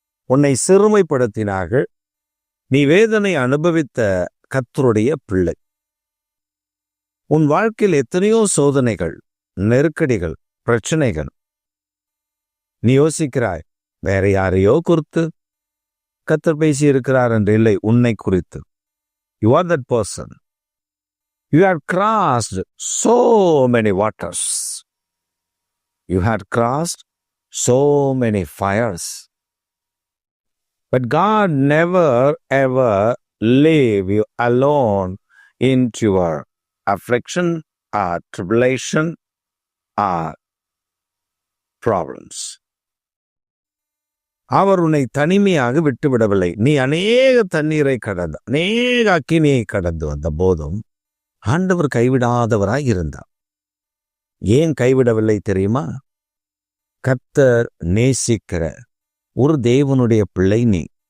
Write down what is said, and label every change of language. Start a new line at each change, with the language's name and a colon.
Tamil: உன்னை சிறுமைப்படுத்தினார்கள். நீ வேதனை அனுபவித்த கர்த்தருடைய பிள்ளை. உன் வாழ்க்கையில் எத்தனையோ சோதனைகள், நெருக்கடிகள், பிரச்சனைகள். நீ யோசிக்கிறாய், வேற யாரையோ குறித்து கர்த்தர் பேசி இருக்கிறார் என்று. இல்லை, உன்னை குறித்து.
English: You are that person. You had crossed so many waters. You had crossed so many fires. But God never ever leave you alone into your affliction or tribulation or problems.
Tamil: அவர் உன்னை தனிமையாக விட்டுவிடவில்லை. நீ அநேக தண்ணீரை கடந்து, அநேக அக்கினியை கடந்து வந்த போதும் ஆண்டவர் கைவிடாதவராய் இருந்தார். ஏன் கைவிடவில்லை தெரியுமா? கர்த்தர் நேசிக்கிற ஒரு தேவனுடைய பிள்ளை நீ.